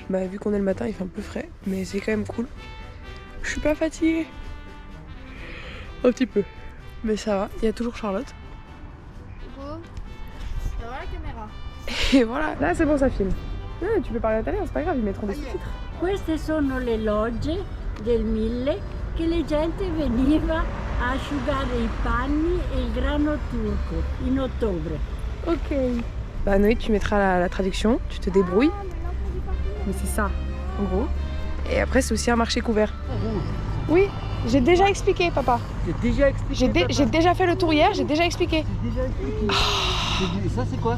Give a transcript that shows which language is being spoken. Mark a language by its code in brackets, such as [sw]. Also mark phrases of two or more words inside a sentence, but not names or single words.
[fr] Bah vu qu'on est le matin il fait un peu frais, mais c'est quand même cool. Je suis pas fatiguée. Un petit peu. Mais ça va, il y a toujours Charlotte. Voilà la caméra. Et voilà, là c'est bon ça filme. Ah, tu peux parler italien, c'est pas grave, ils mettront des sous-titres. [it] Queste sono le logge del Mille che la gente veniva a asciugare i panni e il grano turco in ottobre. [fr] Ok. Bah Noé, tu mettras la traduction, tu te débrouilles. Mais c'est ça, en gros. Et après c'est aussi un marché couvert. Oui, j'ai déjà expliqué papa. J'ai déjà expliqué. J'ai déjà fait le tour hier, j'ai déjà expliqué. J'ai déjà expliqué. Et ça c'est quoi?